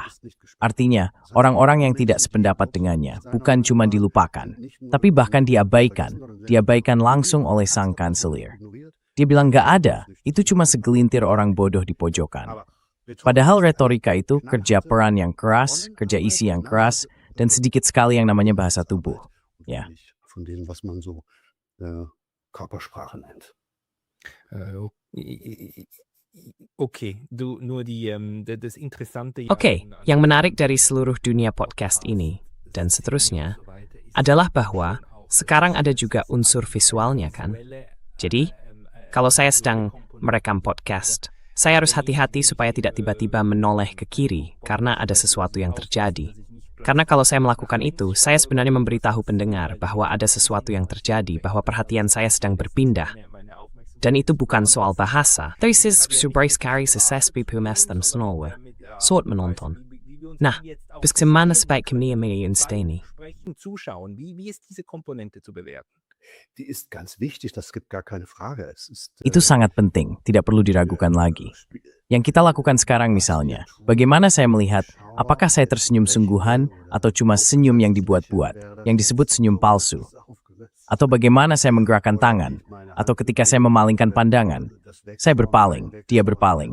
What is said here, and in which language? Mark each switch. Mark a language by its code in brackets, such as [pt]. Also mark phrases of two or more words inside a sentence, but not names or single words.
[id] Artinya, orang-orang yang tidak sependapat dengannya bukan cuma dilupakan, tapi bahkan diabaikan langsung oleh sang kanselir. Dia bilang nggak ada, itu cuma segelintir orang bodoh di pojokan. Padahal retorika itu kerja peran yang keras, kerja isi yang keras, dan sedikit sekali yang namanya bahasa tubuh. Ya. [de] Von dem, was man so Körpersprache nennt. Okay, das Interessante [id] Oke, yang menarik dari seluruh dunia podcast ini, dan seterusnya, adalah bahwa sekarang ada juga unsur visualnya kan? Jadi, kalau saya sedang merekam podcast, saya harus hati-hati supaya tidak tiba-tiba menoleh ke kiri karena ada sesuatu yang terjadi. Karena kalau saya melakukan itu, saya sebenarnya memberitahu pendengar bahwa ada sesuatu yang terjadi, bahwa perhatian saya sedang berpindah. Dan itu bukan soal bahasa. Tapi sekali soal menonton. Nah, bagaimana sebaiknya menginstani? [de] Zuschauen, wie ist diese Komponente zu bewerten? Die ist ganz wichtig, das gibt gar keine Frage. [id] Itu sangat penting, tidak perlu diragukan lagi. Yang kita lakukan sekarang misalnya, bagaimana saya melihat apakah saya tersenyum sungguhan atau cuma senyum yang dibuat-buat, yang disebut senyum palsu. Atau bagaimana saya menggerakkan tangan, atau ketika saya memalingkan pandangan, saya berpaling, dia berpaling.